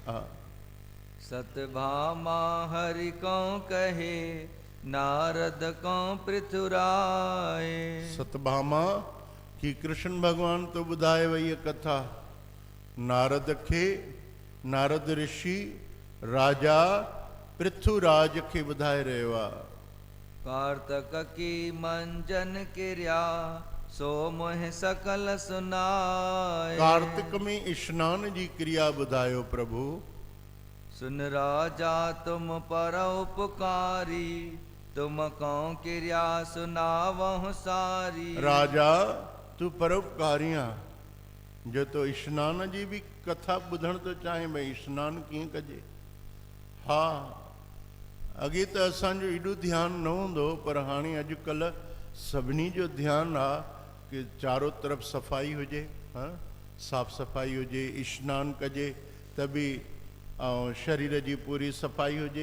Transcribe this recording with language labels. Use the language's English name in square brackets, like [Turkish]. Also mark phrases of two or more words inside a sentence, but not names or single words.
[Hindi] सतभामा हरि को कहे, नारद को पृथुराय। [Sindhi] सतभामा की कृष्ण भगवान तो ॿुधाए वई है कथा। नारद खे, नारद ऋषि राजा पृथुराज खे ॿुधाए रहियो आहे। [Hindi] कार्तक की मंजन क्रिया, सो मोह सकल सुनाए। [Sindhi] कार्तिक में स्नान जी क्रिया ॿुधायो प्रभु। [Hindi] सुन राजा तुम पर उपकारी, तुम को क्रिया सुनावहु सारी। [Sindhi] राजा तू परोपकारी आहे, जो तो स्नान जी भी कथा ॿुधण तो चाहे भई स्नान कीअं कजे। हा, अॻे त असांजो एॾो ध्यानु न हूंदो, पर हाणे अॼुकल्ह सभिनी जो ध्यानु आहे कि चारों तरफ़ सफ़ाई हुजे, साफ़ सफ़ाई हुजे, स्नान कजे त बि ऐं शरीर जी पूरी सफ़ाई हुजे।